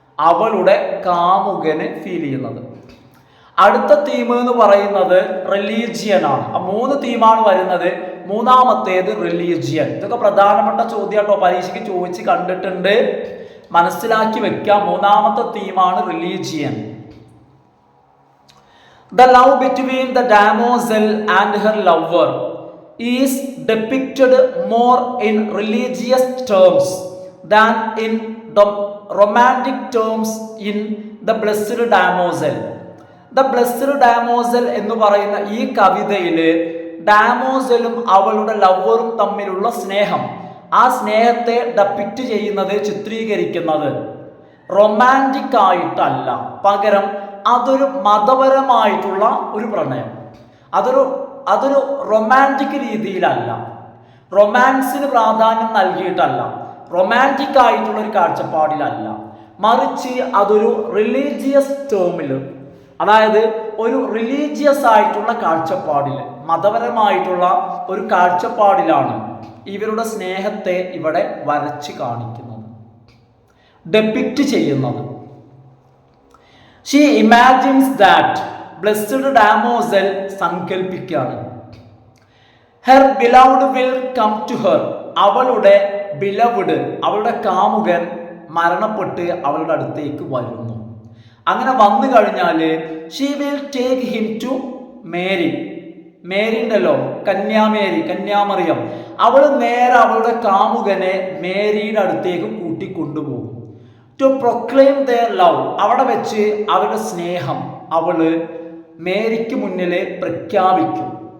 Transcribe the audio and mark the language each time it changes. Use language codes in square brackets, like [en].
[ml] അവളുടെ കാമുകന് ഫീൽ ചെയ്യുന്നത്. അടുത്ത തീം എന്ന് പറയുന്നത് റിലീജിയൻ ആണ്. 3 തീമാണ് വരുന്നത്. മൂന്നാമത്തേത് റിലീജിയൻ. ഇതൊക്കെ പ്രധാനപ്പെട്ട ചോദ്യം കേട്ടോ, പരീക്ഷയ്ക്ക് ചോദിച്ച് കണ്ടിട്ടുണ്ട്, മനസ്സിലാക്കി വെക്കാം. മൂന്നാമത്തെ തീമാണ് religion. [en] The love between the damosel and her lover is depicted more in religious terms than in the romantic terms in the blessed damosel. [ml] The blessed damosel എന്ന് പറയുന്ന ഈ കവിതയിൽ ഡാമോസലും അവളുടെ ലവറും തമ്മിലുള്ള സ്നേഹം, ആ സ്നേഹത്തെ ഡെപ്പിക്റ്റ് ചെയ്യുന്നത്, ചിത്രീകരിക്കുന്നത് റൊമാൻറ്റിക് ആയിട്ടല്ല, പകരം അതൊരു മതപരമായിട്ടുള്ള ഒരു പ്രണയം. അതൊരു റൊമാൻറ്റിക് രീതിയിലല്ല, റൊമാൻസിന് പ്രാധാന്യം നൽകിയിട്ടല്ല, റൊമാൻറ്റിക് ആയിട്ടുള്ള ഒരു കാഴ്ചപ്പാടിലല്ല, മറിച്ച് അതൊരു റിലീജിയസ് ടേമിൽ, അതായത് ഒരു റിലീജിയസ് ആയിട്ടുള്ള കാഴ്ചപ്പാടിൽ, മതപരമായിട്ടുള്ള ഒരു കാഴ്ചപ്പാടിലാണ് ഇവരുടെ സ്നേഹത്തെ ഇവിടെ വരച്ച് കാണിക്കുന്നത്, ഡെപ്പിക്റ്റ് ചെയ്യുന്നത്. [en] She imagines that blessed damosel [ml] സങ്കൽപ്പിക്കാണ്. [en] Her beloved will come to her. [ml] അവളുടെ ബിലവുഡ്, അവളുടെ കാമുകൻ മരണപ്പെട്ട് അവളുടെ അടുത്തേക്ക് വരുന്നു. അങ്ങനെ വന്നു കഴിഞ്ഞാൽ [en] she will take him to Mary. [ml] Mary ഉണ്ടല്ലോ, കന്യാമറിയം, അവൾ നേരെ അവളുടെ കാമുകനെ മേരിയുടെ അടുത്തേക്ക് കൂട്ടിക്കൊണ്ടുപോകും. [en] to proclaim their love, [ml] അവിടെ വെച്ച് അവരുടെ സ്നേഹം അവള് മേരിക്ക് മുന്നിൽ പ്രഖ്യാപിക്കും.